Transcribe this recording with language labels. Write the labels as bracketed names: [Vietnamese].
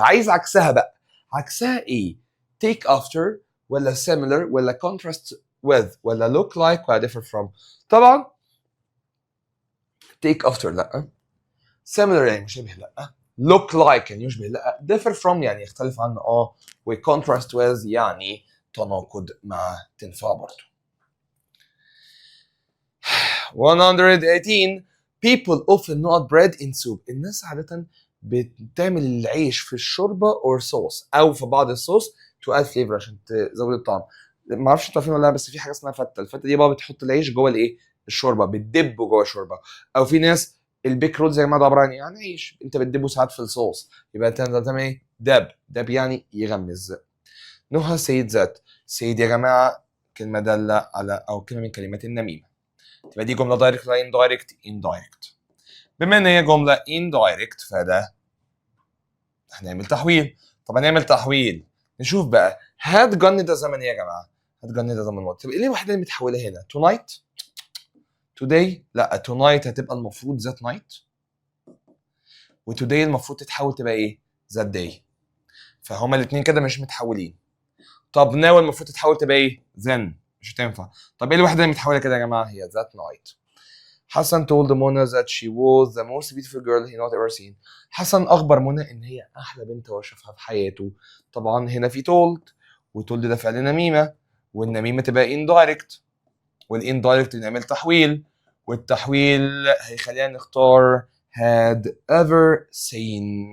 [Arabic] عايز عكسها بقى. عكسها ايه؟ [English] take after ولا similar ولا contrast with ولا look like ولا differ from. [Arabic] طبعا take after لا. similar يعني مشابه لا. look like يعني يشبه لا. differ from يعني يختلف عنه و contrast with يعني تناقض مع تنفع برضه. [English] 118 people often not bread in soup. [Arabic] الناس عادة بتعمل العيش في الشوربة [English] or sauce [Arabic] أو في بعض الصوص [English] to add flavor [Arabic] عشان تزود الطعم. ما اعرفش انتوا عارفين ولا لا، بس في حاجة اسمها فتة. الفتة دي بقى بتحط العيش جوه الايه؟ الشوربة، بتدبه جوه الشوربة. أو في ناس البيك رولز يا جماعة ده عبارة عن يعني عيش انت بتدبه ساعات في الصوص، يبقى انت تعمل ايه؟ دب يعني يغمز. [English] نهى said that. [Arabic] said يا جماعة كلمة دالة على أو كلمة من كلمات النميمة. تبقى دي جملة دايركت ولا indirect؟ indirect. بما ان هي جملة indirect فده هنعمل تحويل. طب هنعمل تحويل، نشوف بقى هتجن ده زمن ايه يا جماعة؟ هتجن ده زمن وقت. طب ايه الوحدة اللي متحولة هنا؟ tonight today؟ لا tonight هتبقى المفروض [English] that night، [Arabic] وtoday المفروض تتحول تبقى ايه؟ [English] that day. [Arabic] فهما الاثنين كده مش متحولين. طب now المفروض تتحول تبقى ايه؟ then. مش هتنفع. طب ايه الوحدة اللي متحولة كده يا جماعة؟ هي that night. [English] حسن told Mona that she was the most beautiful girl he not ever seen. [Arabic] حسن أخبر منى إن هي أحلى بنت هو شافها في حياته. طبعا هنا في told، وtold ده فعل نميمة، والنميمة تبقى indirect، والindirect نعمل تحويل، والتحويل هيخلينا نختار [English] had ever seen.